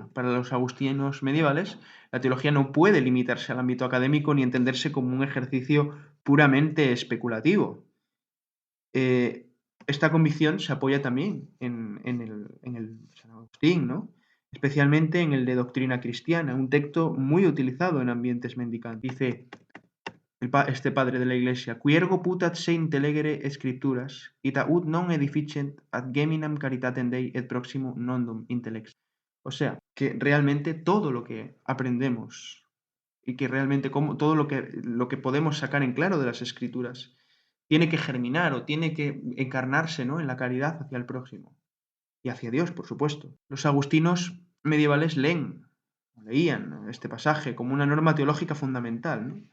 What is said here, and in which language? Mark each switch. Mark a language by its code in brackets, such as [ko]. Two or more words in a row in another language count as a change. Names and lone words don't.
[es] Para los agustinos medievales, la teología no puede limitarse al ámbito académico ni entenderse como un ejercicio puramente especulativo. Esta convicción se apoya también en el San Agustín, ¿no?, especialmente en el de Doctrina Cristiana, un texto muy utilizado en ambientes mendicantes. Dice este padre de la Iglesia: [la] qui ergo putat se intelegere scripturas, ita ut non edificent ad geminam caritatem Dei et proximo nondum intellex. [es] O sea, que realmente todo lo que aprendemos y que realmente todo lo que podemos sacar en claro de las Escrituras tiene que germinar o tiene que encarnarse, ¿no?, en la caridad hacia el próximo y hacia Dios, por supuesto. Los agustinos medievales leían este pasaje como una norma teológica fundamental, ¿no?